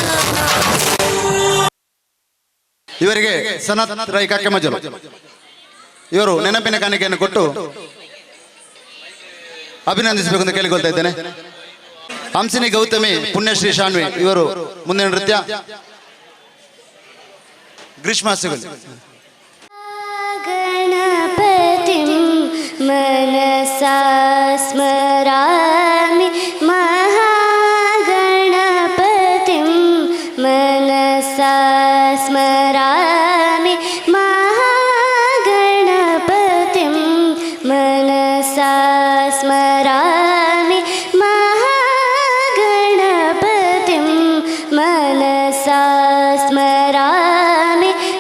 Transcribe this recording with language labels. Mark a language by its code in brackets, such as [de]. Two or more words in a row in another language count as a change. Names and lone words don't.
[kn] ಇವರಿಗೆ ಸನತ್ ರೈ ಕಾಕೆಮಜಲು ಇವರು ನೆನಪಿನ ಕಾಣಿಕೆಯನ್ನು ಕೊಟ್ಟು ಅಭಿನಂದಿಸಬೇಕು ಅಂತ ಕೇಳಿಕೊಳ್ತಾ ಇದ್ದೇನೆ. ಹಂಸಿನಿ ಗೌತಮಿ ಪುಣ್ಯಶ್ರೀ ಶಾನ್ವಿ ಇವರು ಮುಂದಿನ ನೃತ್ಯ ಗ್ರೀಷ್ಮ ಸಿಗಲ್. [sa] गणपतिं मनसा स्मरामि महागणपतिं मनसा स्मरामि महागणपतिं मनसा स्मरामि महागणपतिं मनसा स्मरामि